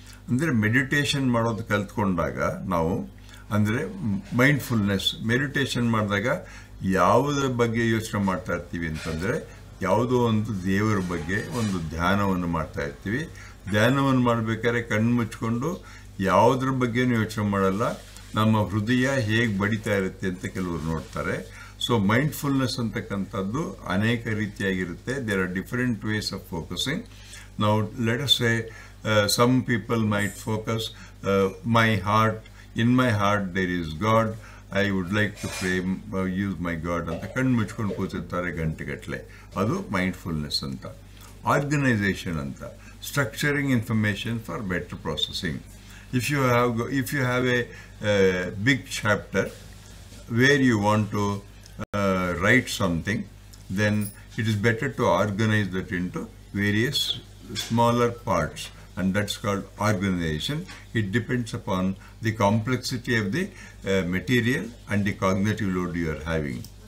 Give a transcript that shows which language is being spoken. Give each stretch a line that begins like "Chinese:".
Kannada: ಅಂದರೆ ಮೆಡಿಟೇಷನ್ ಮಾಡೋದು ಕಲ್ತ್ಕೊಂಡಾಗ ನಾವು, ಅಂದರೆ ಮೈಂಡ್ಫುಲ್ನೆಸ್ ಮೆಡಿಟೇಷನ್ ಮಾಡಿದಾಗ ಯಾವುದರ ಬಗ್ಗೆ ಯೋಚನೆ ಮಾಡ್ತಾ ಇರ್ತೀವಿ ಅಂತಂದರೆ, ಯಾವುದೋ ಒಂದು ದೇವರ ಬಗ್ಗೆ ಒಂದು ಧ್ಯಾನವನ್ನು ಮಾಡ್ತಾ ಇರ್ತೀವಿ. ಧ್ಯಾನವನ್ನು ಮಾಡಬೇಕಾದ್ರೆ ಕಣ್ಣು ಮುಚ್ಕೊಂಡು ಯಾವುದ್ರ ಬಗ್ಗೆನೂ ಯೋಚನೆ ಮಾಡಲ್ಲ, ನಮ್ಮ ಹೃದಯ ಹೇಗೆ ಬಡಿತಾ ಇರುತ್ತೆ ಅಂತ ಕೆಲವರು ನೋಡ್ತಾರೆ. ಸೊ ಮೈಂಡ್ಫುಲ್ನೆಸ್ ಅಂತಕ್ಕಂಥದ್ದು ಅನೇಕ ರೀತಿಯಾಗಿರುತ್ತೆ.
English: There are different ways of focusing. ನಾವು let us say some people might focus, my heart, in my heart there is God, I would like to pray, use my God
Kannada: ಅಂತ ಕಣ್ಣು ಮುಚ್ಕೊಂಡು ಕೂತಿರ್ತಾರೆ ಗಂಟೆಗಟ್ಟಲೆ. ಅದು mindfulness ಅಂತ.
English: Organization ಅಂತ, structuring information for better processing. If you have a big chapter where you want to write something, then it is better to organize that into various smaller parts, and that's called organization. It depends upon the complexity of the material and the cognitive load you are having.